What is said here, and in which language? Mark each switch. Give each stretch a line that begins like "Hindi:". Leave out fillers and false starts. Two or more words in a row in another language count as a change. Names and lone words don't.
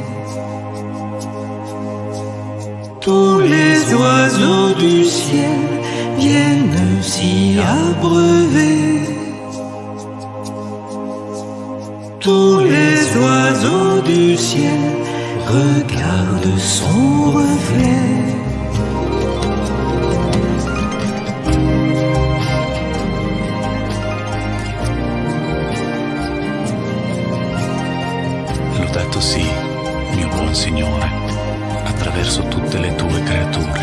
French: Tous les oiseaux du ciel viennent s'y abreuver. Tous les oiseaux du ciel regardent son reflet.
Italian: Lodato sii, mio buon Signore, attraverso tutte le tue creature.